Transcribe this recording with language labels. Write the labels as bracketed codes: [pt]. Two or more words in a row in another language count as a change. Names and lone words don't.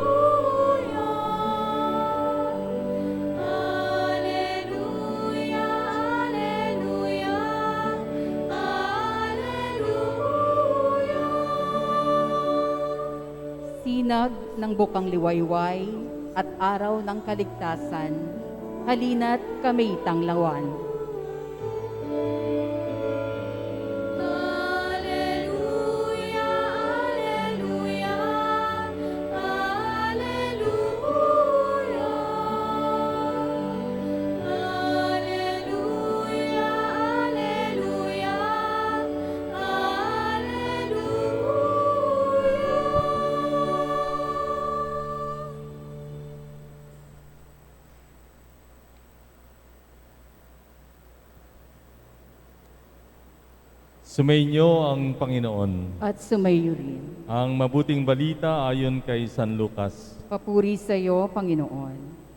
[la] Alleluia, alleluia, alleluia. [tl] Sinag ng bukang liwayway at araw ng kaligtasan, halina't kami tanglawan. [la] Alleluia, alleluia, alleluia. Alleluia, alleluia, alleluia. [tl] Sumainyo ang Panginoon. At sumayo rin. Ang mabuting balita ayon kay San Lucas. Papuri sa iyo, Panginoon.